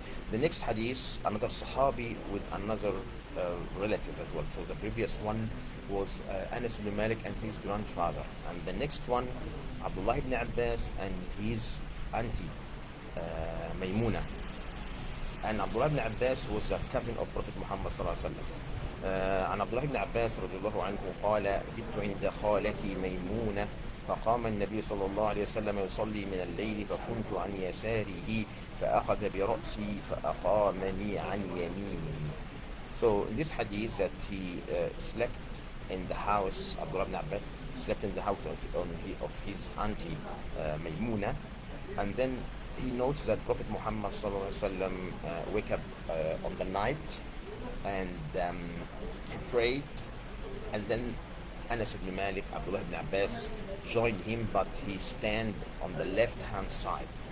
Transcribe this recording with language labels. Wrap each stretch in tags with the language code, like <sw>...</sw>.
<en>The next hadith, another Sahabi with another relative as well. So the previous one was Anas ibn Malik and his grandfather. And the next one, Abdullah ibn Abbas and his auntie, Maymuna. And Abdullah ibn Abbas was a cousin of Prophet Muhammad</en> <ar>صلى الله عليه وسلم. عن عبد الله بن عباس رضي الله عنه قال: بت عند خالتي ميمونة فقام النبي صلى الله عليه وسلم يصلي من الليل فكنت عن يساره فأخذ برأسي فأقامني عن يمينه.</ar> <en>So in this hadith that he slept in the house, Abdullah ibn Abbas slept in the house of his auntie Maymuna, and then he notes that Prophet Muhammad sallallahu alaihi wasallam wake up on the night, and he prayed, and then Anas ibn Malik, Abdullah ibn Abbas joined him, but he stand on the left hand side.</en>